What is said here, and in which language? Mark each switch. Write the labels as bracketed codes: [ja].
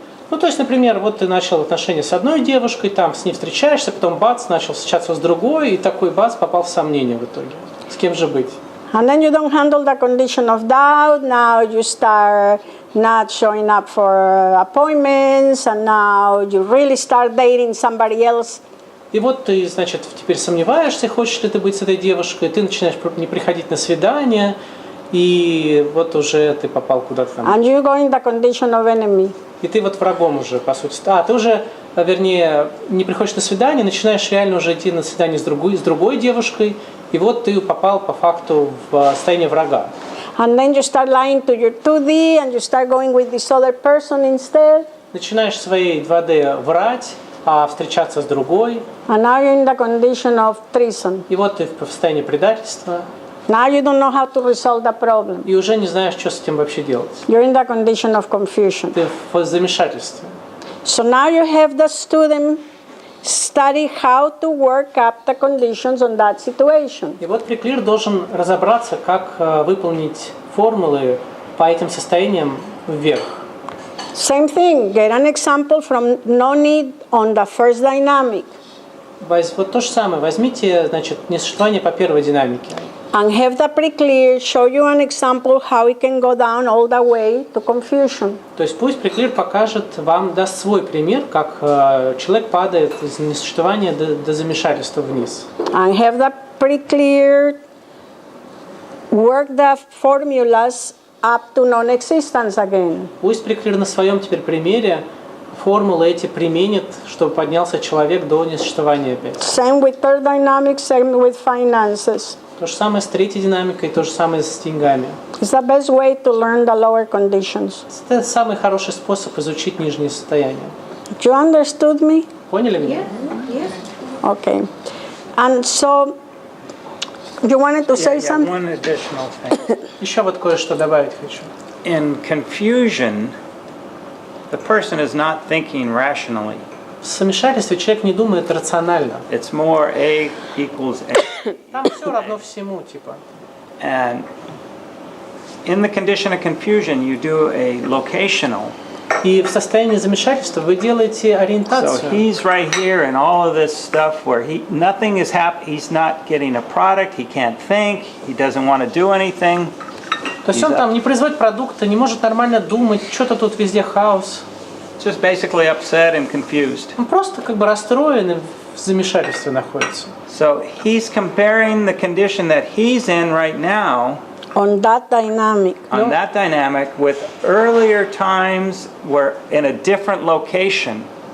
[ru] Ну, то есть, например, вот ты начал отношения с одной девушкой, там с ней встречаешься, потом бац, начал встречаться с другой, и такой бац попал в сомнение в итоге. С кем же быть? [en] And then you don't handle the condition of doubt. Now you start not showing up for appointments, and now you really start dating somebody else. [ru] И вот ты, значит, теперь сомневаешься, хочешь ли ты быть с этой девушкой, ты начинаешь не приходить на свидание, и вот уже ты попал куда-то там. [en] And you go in the condition of enemy. [ru] И ты вот врагом уже, по сути. Ты уже, вернее, не приходишь на свидание, начинаешь реально уже идти на свидание с другой девушкой, и вот ты попал по факту в состояние врага. [en] And then you start lying to your 2D and you start going with this other person instead. [ru] Начинаешь своей 2D врать, а встречаться с другой. [en] And now you're in the condition of treason. [ru] И вот ты в состоянии предательства. [en] Now you don't know how to resolve the problem. [ru] И уже не знаешь, что с этим вообще делать. [en] You're in the condition of confusion. [ru] Ты в замешательстве. [en] So now you have the student study how to work up the conditions on that situation. [ru] И вот приклир должен разобраться, как выполнить формулы по этим состояниям вверх. [en] Same thing. Get an example from no need on the first dynamic. [ru] Вот то же самое. Возьмите, значит, несуществование по первой динамике. [en] And have the pre-clear show you an example how it can go down all the way to confusion. [ru] То есть пусть приклир покажет вам, даст свой пример, как человек падает из несуществования до замешательства вниз. [en] And have the pre-clear work the formulas up to non-existence again. [ru] Пусть приклир на своем теперь примере формулы эти применит, чтобы поднялся человек до несуществования опять. [en] Same with third dynamic, same with finances. [ru] То же самое с третьей динамикой, то же самое с деньгами. [en] It's the best way to learn the lower conditions. [ru] Это самый хороший способ изучить нижние состояния. [en] You understood me? [ru] Поняли меня? [en] Yes. Okay. And so, you wanted to say something? One additional thing. [ru] Еще вот кое-что добавить хочу. [en] In confusion, the person is not thinking rationally. [ru] В замешательстве человек не думает рационально. [en] It's more A equals A. [ru] Там все равно всему, типа. [en] And in the condition of confusion, you do a locational. [ru] И в состоянии замешательства вы делаете [en] So [ru] ориентацию. [en] he's right here and all of this stuff where nothing is happening. He's not getting a product. He can't think. He doesn't want to do anything. [ru] То есть он там не производит продукта, не может нормально думать, что-то тут везде хаос. [en] just basically upset and confused. [ru] Он просто как бы расстроен и в замешательстве находится. [en] So he's comparing the condition that he's in right now On that dynamic. on that dynamic with earlier times where in a different location.